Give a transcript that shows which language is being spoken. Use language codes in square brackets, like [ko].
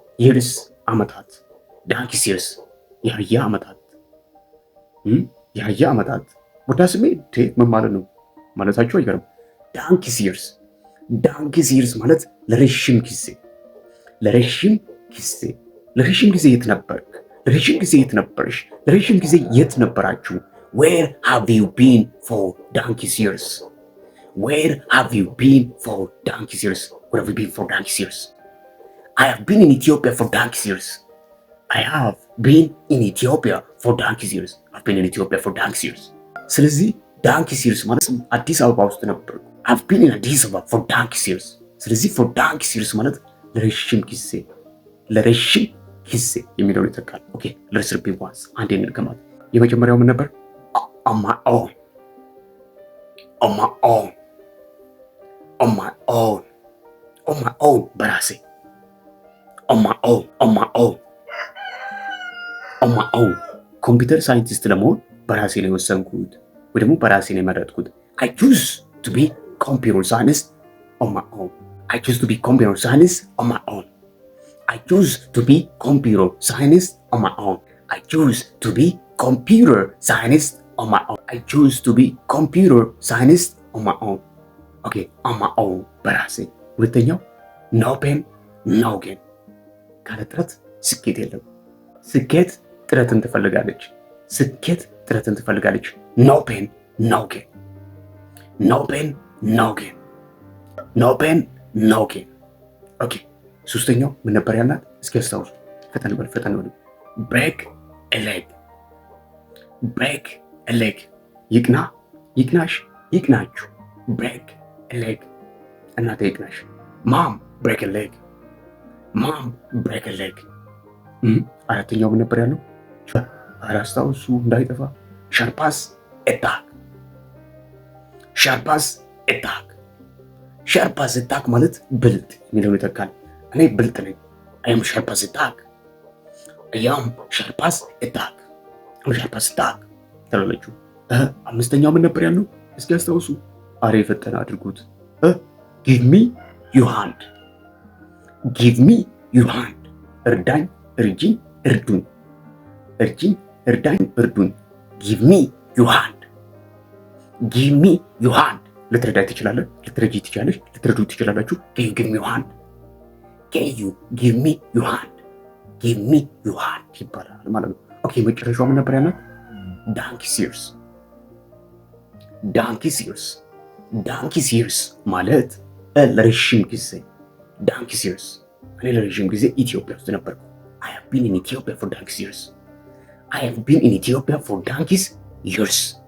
[am] ይርስ አመታት፣ ዳንኪስ ይርስ የአህያ አመታት፣ የአህያ አመታት። ወዳ ስሜ ምን ማለት ነው ማለታችሁ አይገርም። ዳንኪስ ይርስ፣ ዳንኪስ ይርስ ማለት ለረዥም ጊዜ፣ ለረዥም ጊዜ፣ ለረዥም ጊዜ የት ነበርክ? ለረዥም ጊዜ የት ነበርሽ? ለረዥም ጊዜ የት ነበራችሁ? [en] Where have you been for donkey's years? Where have you been for donkey's years? Where have you been for donkey's years? I have been in Ethiopia for donkey's years. I have been in Ethiopia for donkey's years. I've been in Ethiopia for donkey's years. ስለዚህ donkey's years [am] ማለት አዲስ አበባ ውስጥ ነበርኩ። [en] I've been in Addis Ababa for donkey's years. [am] ስለዚህ for donkey's years ማለት ለረዥም ጊዜ፣ ለረዥም ጊዜ የሚለውን ይተካል። ኦኬ፣ [en] let's repeat once. [am] አንዴ እንድገማት። የመጀመሪያው ምን ነበር? [en] On my own, on my own, on my own, on my own በራሴ፣ on my own, on my own, on my own። [am] ኮምፒውተር ሳይንቲስት ለመሆን በራሴ ነው የወሰንኩት ወይ ደግሞ በራሴ ነው የመረጥኩት። [en] I choose to be computer scientist on my own. I choose to be computer scientist on my own. I choose to be computer scientist on my own. I choose to be computer scientist on my own. I choose to be computer scientist on my own. [am] ኦኬ on my own በራሴ። ሁለተኛው [en] no pain no gain። [am] ካለ ጥረት ስኬት የለም። ስኬት ጥረትን ትፈልጋለች። ስኬት ጥረትን ትፈልጋለች። no pain no gain። no pain no gain። no pain no gain። ኦኬ ሶስተኛው ምን ነበር ያልናት? እስኪ አስታውሱ። ፈጠን በል። [en] break a leg። break a leg። ይቅናሽ፣ ይቅናችሁ። break a leg። እናቴ ይቅናሽ። mom break a leg። mom break a leg። [am] አራተኛው ምን ነበር ያለው? [en] አስታውሱ እንዳይጠፋ። sharpas a tack። sharpas a tack። [am] sharpas a tack ማለት ብልጥ የሚለውን ይተካል። እኔ ብልጥ ነኝ። [en] I am sharp as a tack። I am sharp as a tack። I'm sharp as a tack ትላለችው። አምስተኛው ምን ነበር ያለው? እስኪ አስታውሱ። አሬ ፈጠነ አድርጉት። give me your hand። give me your hand። እርዳኝ፣ እርጂኝ፣ እርዱኝ። እርጂኝ፣ እርዳኝ፣ እርዱኝ። give me your hand። give me your hand። [am] ልትረዳኝ ትችላለህ፣ ልትረጂ ትችላለች፣ ልትረዱ ትችላላችሁ። [en] can you give me your hand? can you give me your hand? give me your hand [am] ይባላል ማለት ነው። ኦኬ መጨረሻው ምን ነበር ያለው? [en] donkey's ears። donkey's ears። donkey's ears ማለት ለረጅም ጊዜ donkey's ears። [am] እኔ ለረጅም ጊዜ ኢትዮጵያ ውስጥ ነበርኩ። [en] I have been in Ethiopia for donkey's ears። I have been in Ethiopia for donkey's years።